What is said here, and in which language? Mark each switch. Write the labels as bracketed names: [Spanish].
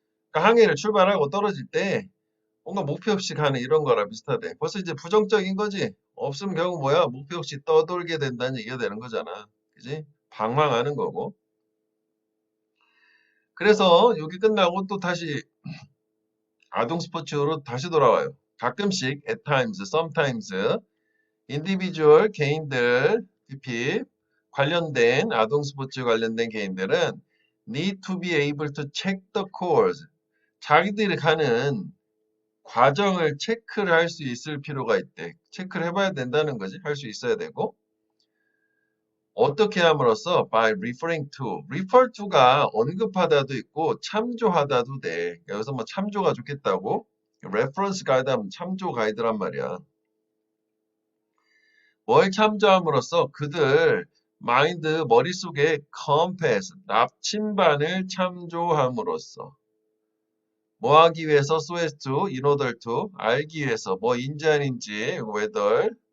[Korean] 그러니까 항해를 출발하고 떨어질 때 뭔가 목표 없이 가는 이런 거랑 비슷하대. 벌써 이제 부정적인 거지. 없으면 결국 뭐야? 목표 없이 떠돌게 된다는 얘기가 되는 거잖아. 그지? 방황하는 거고. 그래서 여기 끝나고 또 다시 아동 스포츠로 다시 돌아와요. 가끔씩 [English] at times, sometimes individual [Korean] 개인들 [English] PP [Korean] 관련된 아동 스포츠 관련된 개인들은 [English] need to be able to check the course. [Korean] 자기들이 가는 과정을 체크를 할 수 있을 필요가 있대. 체크를 해봐야 된다는 거지. 할 수 있어야 되고. 어떻게 함으로써 [English] by referring to. [Korean] refer to가 언급하다도 있고 참조하다도 돼. 여기서 뭐 참조가 좋겠다고. reference 가이드 하면 참조 가이드란 말이야. 뭘 참조함으로써 그들 마인드 머릿속에 compass 납침반을 참조함으로써 뭐 하기 위해서 [English] so as to, in order to [Korean] 알기 위해서 뭐인지 아닌지 whether